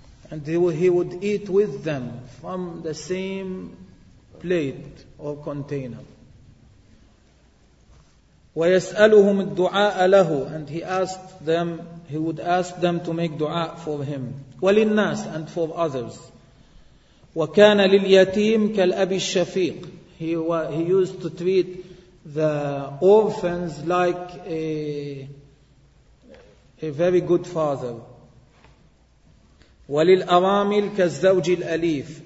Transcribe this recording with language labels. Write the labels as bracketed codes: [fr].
[en] And he would eat with them from the same plate or container. [ar] ويسألهم الدعاء له. [en] And he would ask them to make دعاء for him. [ar] وللناس [en] and for others. [ar] وكان لليتيم كالأب الشفيق. [en] He used to treat the orphans like a very good father. [ar] وللأرامل كالزوج الأليف.